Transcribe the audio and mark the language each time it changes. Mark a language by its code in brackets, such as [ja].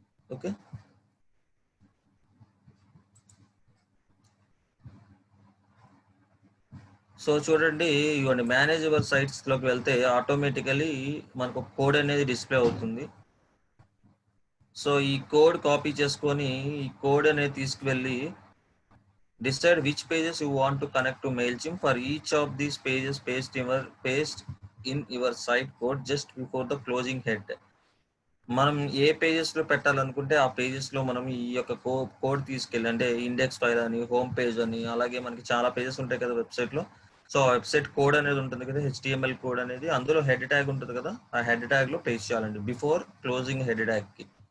[te] Okay, so చూడండి, ఇవన్నీ manage your సైట్స్లోకి వెళ్తే ఆటోమేటికలీ మనకు కోడ్ అనేది డిస్ప్లే అవుతుంది. సో ఈ కోడ్ కాపీ చేసుకొని ఈ కోడ్ అనేది తీసుకువెళ్ళి [en] decide which pages you want to connect to MailChimp. For each of these pages, paste in your site code just before the closing head. [te] మనం ఏ pages లో పెట్టాలనుకుంటే ఆ పేజెస్ లో మనం ఈ యొక్క కోడ్ తీసుకెళ్ళి, అంటే ఇండెక్స్ ఫైల్ అని, హోమ్ పేజ్ అని, అలాగే మనకి చాలా పేజెస్ ఉంటాయి కదా వెబ్సైట్ లో. సో వెబ్సైట్ కోడ్ అనేది ఉంటుంది కదా, HTML కోడ్ అనేది, అందులో హెడ్ ట్యాగ్ ఉంటుంది కదా, ఆ హెడ్ ట్యాగ్ లో పేస్ట్ చేయాలండి [en] before closing head tag [te] కి.